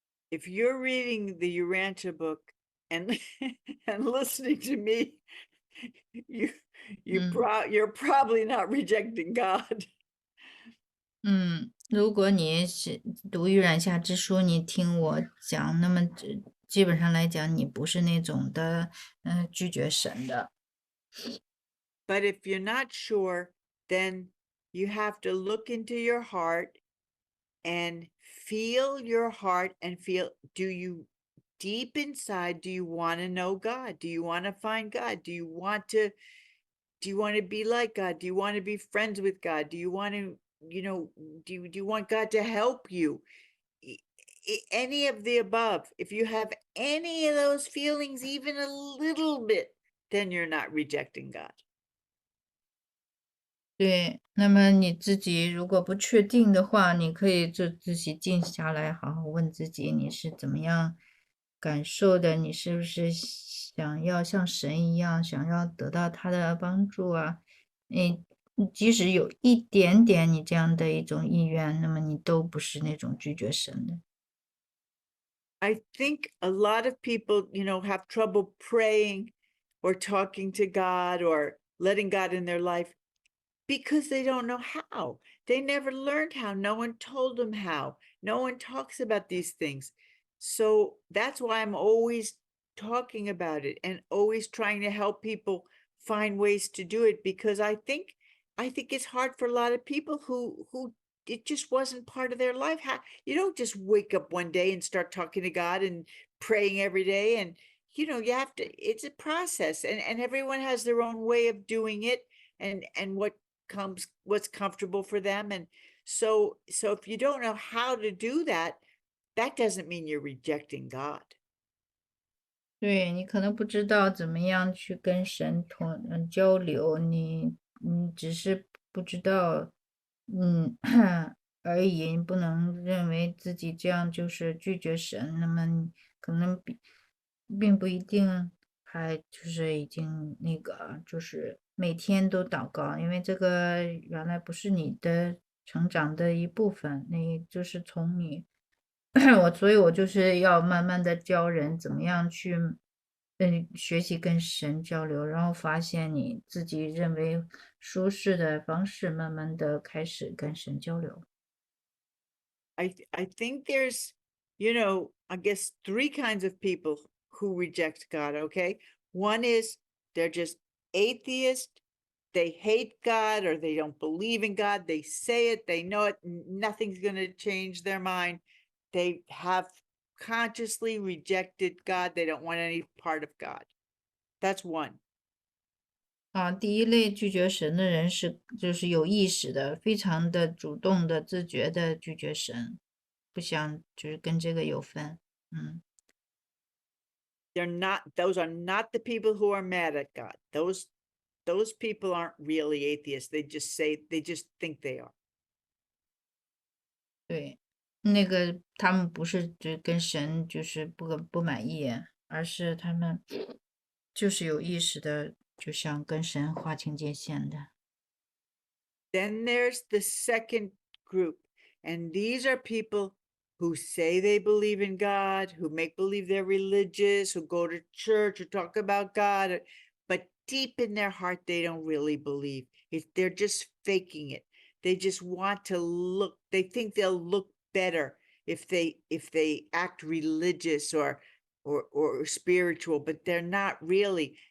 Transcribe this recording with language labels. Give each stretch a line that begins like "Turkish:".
English: If you're reading the Urantia book and and listening to me, you're probably not rejecting God.
Chinese: 如果你是读《预染下之书》，你听我讲，那么基本上来讲，你不是那种的，拒绝神的。
English: But if you're not sure, then you have to look into your heart and feel your heart and feel, do you deep inside, do you want to know God? Do you want to find God? Do you want to be like God? Do you want to be friends with God? Do you want to, do you want God to help you? Any of the above. If you have any of those feelings, even a little bit, then you're not rejecting God.
Chinese: 对，那么你自己如果不确定的话，你可以就自己静下来，好好问自己你是怎么样感受的，你是不是想要像神一样，想要得到他的帮助啊？即使有一点点你这样的一种意愿，那么你都不是那种拒绝神的。
English: I think a lot of people, have trouble praying or talking to God or letting God in their life because they don't know how. They never learned how. No one told them how. No one talks about these things. So that's why I'm always talking about it and always trying to help people find ways to do it, because I think it's hard for a lot of people who it just wasn't part of their life. How you don't just wake up one day and start talking to God and praying every day, and you have to, it's a process, and everyone has their own way of doing it, and what's comfortable for them. And so if you don't know how to do that, that doesn't mean you're rejecting God.
Chinese: 对，你可能不知道怎么样去跟神交流，你只是不知道，嗯而已，你不能认为自己这样就是拒绝神，那么你可能并不一定还就是已经那个就是每天都祷告，因为这个原来不是你的成长的一部分，那就是从你。所以我就是要慢慢的教人怎么样去，学习跟神交流，然后发现你自己认为舒适的方式，慢慢的开始跟神交流。
English: I think there's, I guess 3 kinds of people who reject God, okay? One is they're just atheist, they hate God or they don't believe in God. They say it, they know it, nothing's going to change their mind. They have consciously rejected God. They don't want any part of God. That's one.
Chinese: 第一类拒绝神的人就是有意识的，非常的主动的、自觉的拒绝神，不想就是跟这个有分。
English: Those are not the people who are mad at God. Those people aren't really atheists. They just think they are.
Chinese: 对，那个他们不是就跟神就是不满意，而是他们就是有意识的就想跟神划清界限的。
English: Then there's the second group, and these are people who say they believe in God, who make believe they're religious, who go to church or talk about God, but deep in their heart, they don't really believe. They're just faking it. They just want to look, they think they'll look better if they act religious or spiritual, but they're not really.